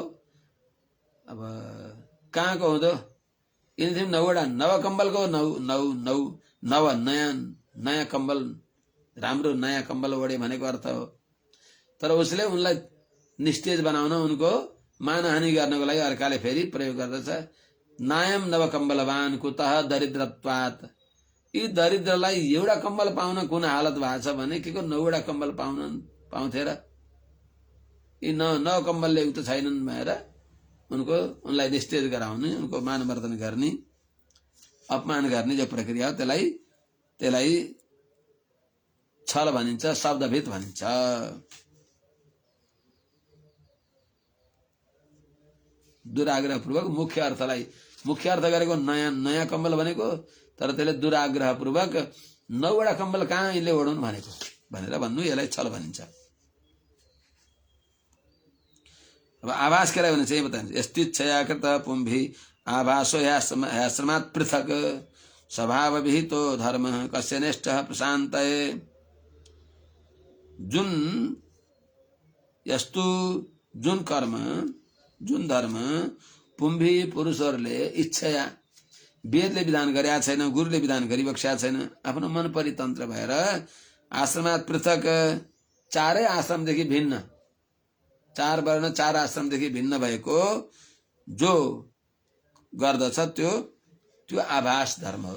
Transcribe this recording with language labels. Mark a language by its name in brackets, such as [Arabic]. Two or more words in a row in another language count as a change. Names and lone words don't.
[Nepali] अब कहाँको हुँदो, यिनी नौवटा नवकम्बलको नव नयाँ कम्बल, राम्रो नयाँ कम्बल ओढे भनेको अर्थ हो। तर उसले उनलाई निस्तेज बनाउन, उनको मानहानि गर्नको लागि अर्काले फेरि प्रयोग गर्दछ। [Sanskrit] नायम नवकम्बलवान कुतः दरिद्रत्वात्। [Nepali] यी दरिद्रलाई एउटा कम्बल पाउन कुन हालत भएको छ भने के को 9वटा कम्बल पाउँथे र? यी 9 कम्बलले उक्त छैनन् भनेर उनलाई निस्तेज गराउने, उनको मानमर्दन गर्ने, अपमान गर्ने जो प्रक्रिया हो त्यसलाई छल भनिन्छ, शब्दभित भनिन्छ। दुराग्रहपूर्वक मुख्य अर्थ गरेको नयाँ कम्बल भनेको, तर त्यसले दुराग्रहपूर्वक 9वटा कम्बल कहाँ यिनले ओढुन् भनेको भनेर भन्नु, यसलाई छल भनिन्छ। अब आभास केलाई भनिन्छ यही बताइन्छ। [Sanskrit] यस्तिच्छया कृत पुंभि आभासो ह्याश्रमात् पृथक स्वभाव विहितो धर्म कस्य निष्ठः प्रशान्तये। [Nepali] जुन यस्तु जुन कर्म, जुन धर्म पुंभि पुरुषहरूले इच्छया, वेदले विधान गरेका छैन, गुरुले विधान गरिबक्सेका छैन, आफ्नो मन परितन्त्र भएर [Sanskrit] आश्रमात् पृथक, [Nepali] 4 आश्रमदेखि भिन्न, 4 वर्ण 4 आश्रमदेखि भिन्न भएको जो गर्दछ त्यो आभास धर्म हो।